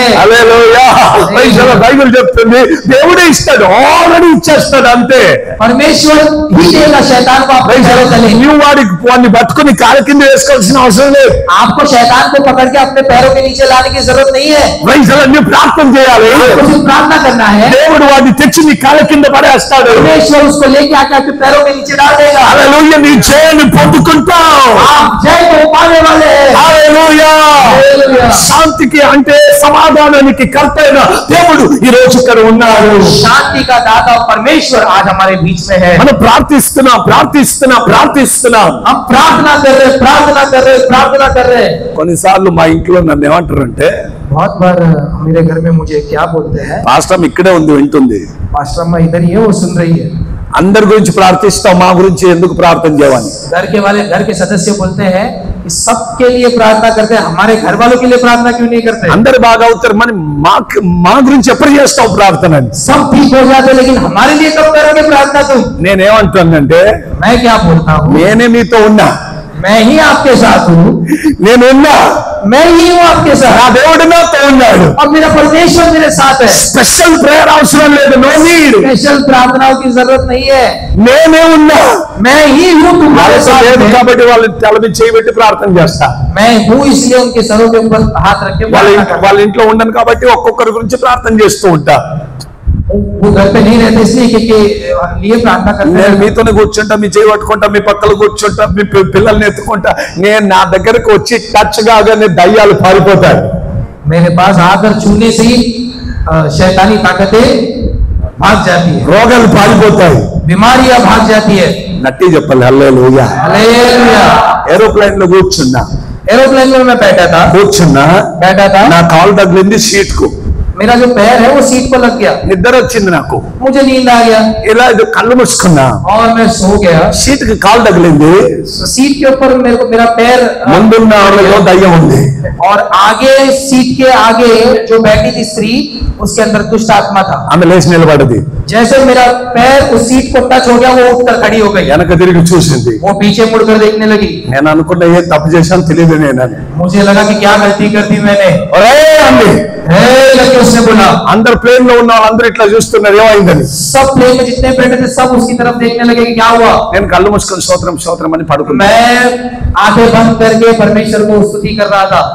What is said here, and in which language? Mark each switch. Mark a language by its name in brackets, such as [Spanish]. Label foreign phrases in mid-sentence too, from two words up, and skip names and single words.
[Telugu] హల్లెలూయా. బైబిల్ చెప్తుంది దేవుడే ఇస్తాడు, ఆల్రెడీ ఇచ్చేస్తాడు అంతే. [Hindi] परमेश्वर ही देगा शैतान को अपने पैरों तले. [Telugu] నువ్వు వాడిని పట్టుకుని కాళ్ళ కింద వేసుకోవాల్సిన అవసరం లేదు. [Hindi] आपको शैतान को पकड़ के अपने पैरों के नीचे लाने की जरूरत नहीं है. [Telugu] నువ్వు ప్రార్థన చేయాలి. [Hindi] आपको सिर्फ प्रार्थना करना है. [Telugu] దేవుడు వాడిని తెచ్చి నీ కాళ్ళ కింద పడేస్తాడు. [Hindi] परमेश्वर उसको लेके आके आपके पैरों के नीचे डाल देगा. [Telugu] హల్లెలూయా. నీ జయాన్ని పొందుకుంటావు. [Hindi] आप जय को पाने वाले हैं. [Telugu] హల్లెలూయా. శాంతికి అంటే సమాధానానికి కర్తైన దేవుడు ఈ రోజు ఇక్కడ ఉన్నాడు. [Hindi] शांति का दाता परमेश्वर आज हमारे बीच में है. [Telugu] మనం ప్రార్థిస్తున్నాం. [Hindi] हम प्रार्थना कर रहे. [Telugu] కొన్నిసార్లు మా ఇంట్లో నన్ను ఏమంటారంటే, [Hindi] बहुत बार मेरे घर में मुझे क्या बोलते हैं, [Telugu] పాస్టర్ ఇక్కడే ఉంది వింటుంది, [Hindi] पास्टर अम्मा इधर ही है, वो सुन रही है. [Telugu] అందరి గురించి ప్రార్థిస్తాం, మా గురించి ఎందుకు ప్రార్థన చేయవని. [Hindi] घर के सदस्य बोलते हैं कि सबके लिए प्रार्थना करते हैं, हमारे घर वालों के लिए प्रार्थना क्यों नहीं करते. [Telugu] అందరు బాగా అవుతారు, మరి మా గురించి ఎప్పుడు చేస్తావు ప్రార్థన అని. [Hindi] सब ठीक हो जाते लेकिन हमारे लिए कब करोगे प्रार्थना तुम. [Telugu] నేనేమంటానంటే, [Hindi] मैं क्या बोलता हूँ, [Telugu] నేనే మీతో ఉన్నా, [Hindi] मैं ही आपके साथ हूँ, [Telugu] నేనున్నా, [Hindi] मैं ही हूँ आपके [Telugu] నా [Hindi] साथ, [Telugu] దేవుడు నాతో ఉన్నాడు. [Hindi] और मेरा परमेश्वर मेरे साथ है. [English] special prayer [Telugu] అవసరం లేదు, [English] no need. [Hindi] स्पेशल प्रार्थनाओं की जरूरत नहीं है, [Telugu] నేనే ఉన్నా. [Hindi] मैं ही हूँ तुम्हारे [Telugu] వాళ్ళతో [Hindi] साथ [Telugu] లేదు [Hindi] में. [Telugu] కాబట్టి వాళ్ళ తల మీద చేయి పెట్టి ప్రార్థన చేస్తా. [Hindi] मैं हूँ इसलिए उनके सरों के ऊपर हाथ रख के प्रार्थना करता [Telugu] వాళ్ళ ఇంట్లో ఉండను కాబట్టి ఒక్కొక్కరి గురించి ప్రార్థన చేస్తూ ఉంటా. [Hindi] हूँ. वो घर पे नहीं रहते इसलिए कि लिए प्रार्थना करते [Telugu] నేను [Hindi] हैं. [Telugu] మీతోనే కూర్చుంటా, మీ చేయి పట్టుకుంటా, మీ పక్కన కూర్చుంటా, మీ పిల్లల్ని ఎత్తుకుంటా. నేను నా దగ్గరకు వచ్చి టచ్ కాగానే దయ్యాలు పారిపోతాయి. [Hindi] मेरे पास आकर छूने से ही शैतानी ताकतें भाग जाती है, [Telugu] రోగాలు పారిపోతాయి. [Hindi] बीमारियां भाग जाती है. [Telugu] నట్టి చెప్పాలి హల్లెలూయా. [Hindi] हालेलुया. [Telugu] ఏరోప్లేన్ లో కూర్చున్నా, [Hindi] एरोप्लेन में मैं बैठा था, [Telugu] నా కాలు తగిలింది సీట్ కు, [Hindi] मेरा जो पैर है वो सीट पर लग गया, [Telugu] నిద్ర వచ్చింది నాకు. [Hindi] मुझे नींद आ गया [Telugu] ఇలా ఇది కళ్ళు మూసుకున్నా, [Hindi] और मैं सो गया. [Telugu] సీట్ కి కాలు తగిలింది. [Hindi] सीट के ऊपर मेरा पैर [Telugu] ముందున్న ఆమెలో దయ్యం ఉంది. [Hindi] और आगे सीट के आगे जो बैठी थी स्त्री, उसके अंदर दुष्ट आत्मा था. [Telugu] ఆమె లేచి నిలబడింది, [Hindi] जैसे मेरा पैर उस सीट को टच हो गया, वो उठकर खड़ी हो गई, [Telugu] వెనక తిరిగి చూసింది. [Hindi] वो पीछे मुड़कर देखने लगी. [Telugu] నేను అనుకున్నా ఏ తప్పు చేశాను తెలియదు నేనని. [Hindi] मुझे लगा कि क्या गलती कर दी मैंने. [Telugu] ఒరే అంది, [Hindi] हे करके उसने बोला. [Telugu] అందరు ప్లేన్ లో ఉన్న వాళ్ళందరూ ఇట్లా చూస్తున్నారు ఏమైందని. [Hindi] सब प्लेन में जितने बैठे थे सब उसकी तरफ देखने लगे कि क्या हुआ. [Telugu] నేను కళ్ళు మూసుకొని స్తోత్రం అని పడుకున్నా. [Hindi] मैं आंखें बंद करके परमेश्वर को स्तुति कर रहा था.